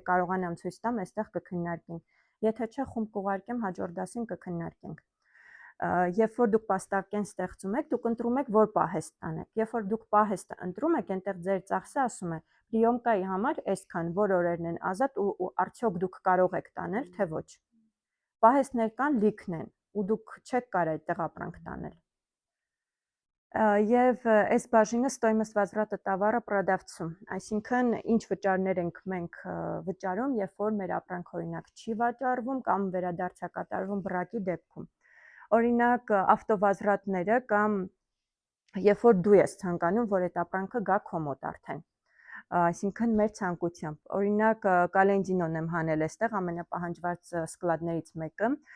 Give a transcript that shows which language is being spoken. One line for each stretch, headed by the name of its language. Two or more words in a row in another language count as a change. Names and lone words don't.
Armenian: կարողանամ ցույց տամ, այստեղ կքննարկենք։ Եթե չէ, խումբ կուղարկեմ, հաջորդ դասին կքննարկենք։ Երբ որ դուք պաստավկեն ստեղծում եք, դուք ընտրում եք որ պահեստ տանեք։ Երբ որ դուք պահեստը ընտրում եք, այնտեղ ձեր ծախսը ասում է պրիոմկայի համար այսքան, որ օրերն են ազատ ու արդյոք դուք կարող եք տանել, թե ոչ։ Պահեստներ կան, լիքն են, ու դուք չեք կարող այդտեղ ապրանք տանել։ Եվ այս բաժինը
Russian: стоимость возврата товара продавцу,
Armenian: այսինքն ինչ վճարներ ենք մենք վճարում, երբ որ մեր ապրանքը օրինակ չի վաճառվում կամ վերադարձ է կատարվում բռակի դեպքում։ Օրինակ ավտովազրատները կամ երբ որ դու ես ցանկանում, որ այդ ապրանքը գա քո մոտ արդեն։ Այսինքն մեր ցանկությամբ, օրինակ Կալենդինոն եմ հանել այստեղ ամենապահանջված սկլադներից մեկը,